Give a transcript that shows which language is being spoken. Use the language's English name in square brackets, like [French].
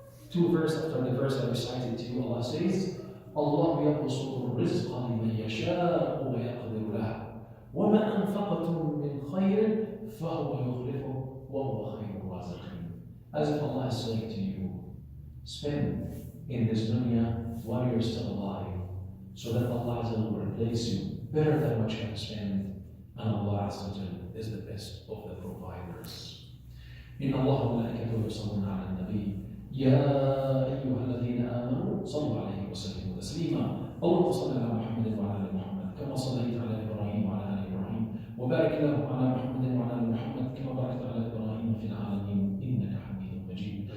[English] two verses after the verse I recited to you, Allah says, Allah [Arabic] يبسط الرزق لمن يشاء ويقدر له وما أنفقتم من خير فهو يخلفه وهو خير الرازقين. [English] As if Allah is saying to you, spend in this dunya while you're still alive, so that Allah will replace you better than what you can spend, and Allah is the best of the providers. [Arabic] إن الله وملائكته يصلون على النبي يا أيها الذين آمنوا صلوا عليه وسلموا تسليما. اللهم صل على محمد وعلى آل محمد كما صليت على إبراهيم وعلى آل إبراهيم وبارك اللهم على محمد وعلى آل محمد كما باركت على إبراهيم في العالمين إنك حميد مجيد.